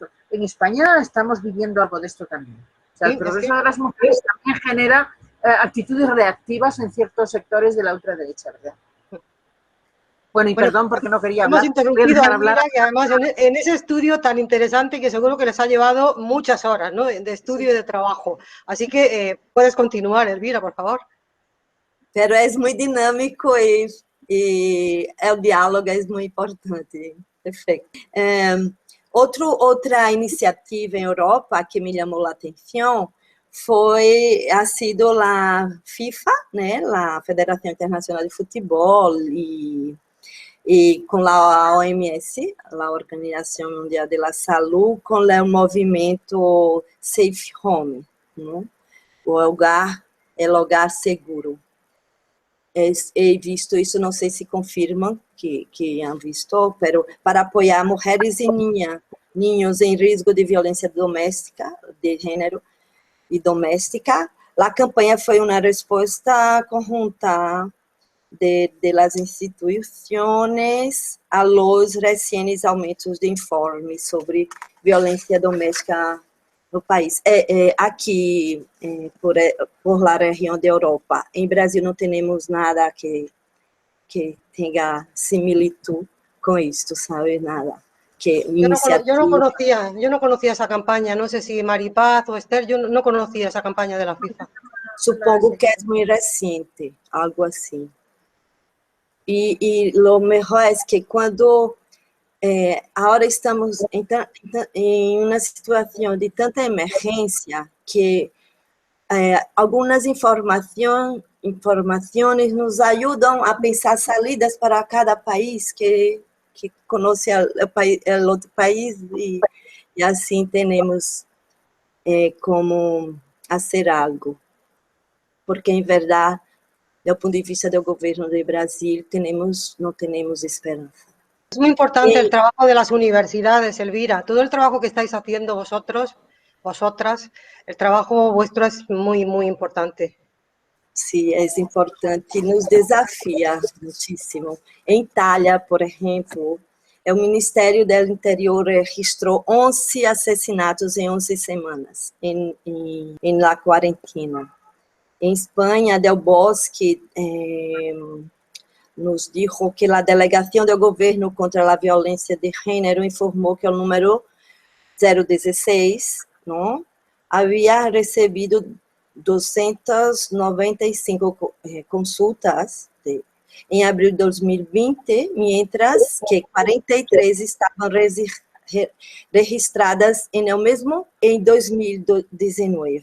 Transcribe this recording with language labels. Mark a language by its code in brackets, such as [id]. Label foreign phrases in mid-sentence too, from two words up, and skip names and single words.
[es] En España estamos viviendo algo de esto también. O sea, el progreso de las mujeres también genera actitudes reactivas en ciertos sectores de la ultraderecha, ¿verdad? Bueno, y perdón porque no quería hablar. Hemos interrumpido a Elvira, que además en ese estudio tan interesante que seguro que les ha llevado muchas horas, ¿no?, de estudio y de trabajo. Así que puedes continuar, Elvira, por favor. [pt] Pero é muito dinâmico e o diálogo é muito importante. Perfeito. Outra iniciativa em Europa que me chamou a atenção [es] ha sido [pt] a FIFA, né, a Federação Internacional de Futebol, e com a OMS, a Organização Mundial da Saúde, com o movimento Safe Home, né? O lugar seguro. [es] He visto [pt] isso, não sei se confirmam que [es] han visto, pero [pt] para apoiar mulheres e niños em risco de violência doméstica, de gênero e doméstica. A campanha foi uma resposta conjunta de las instituições a [es] los recientes aumentos [pt] de informes sobre violência doméstica no país. Aqui, [es] por la [pt] região da Europa, em Brasil não temos nada que tenha similitud com isto, sabe? Nada. [es] Yo no conocía esa campaña, no sé si Maripaz o Esther, yo no conocía esa campaña de la FIFA. [pt] Supongo que é muito recente, algo assim. E [es] lo mejor [pt] é que quando agora estamos em uma situação de tanta emergência que algumas informações nos ajudam a pensar saídas para cada país que conhece o outro país e assim temos como fazer algo. Porque, em verdade, do ponto de vista do governo do Brasil, não temos esperança. [es] Es muy importante el trabajo de las universidades, Elvira. Todo el trabajo que estáis haciendo vosotras, el trabajo vuestro es muy, muy importante. [pt] Sim, é importante, nos desafia muitíssimo. Em Itália, por exemplo, o Ministério do Interior registrou 11 assassinatos em 11 semanas, em la quarentena. Em Espanha, Del Bosque [es] nos dijo [pt] que a delegação do governo contra a violência de gênero informou que o número 016 não, havia recebido 295 consultas em abril de 2020, [es] mientras que [pt] 43 estavam registradas em 2019.